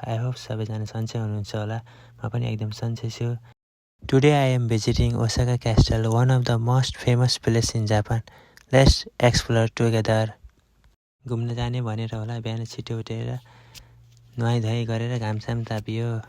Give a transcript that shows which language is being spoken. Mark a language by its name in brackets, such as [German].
[English] I hope [Nepali] सबैजना सन्चै हुनुहुन्छ होला. म पनि एकदम सन्चै छु. [English] Today I am visiting Osaka Castle, one of the most famous place in Japan. Let's explore together. [Nepali] घुम्न जाने भनेर होला बिहान छिटो उठेर नुहाइधुवाइ गरेर घामसाम तापियो.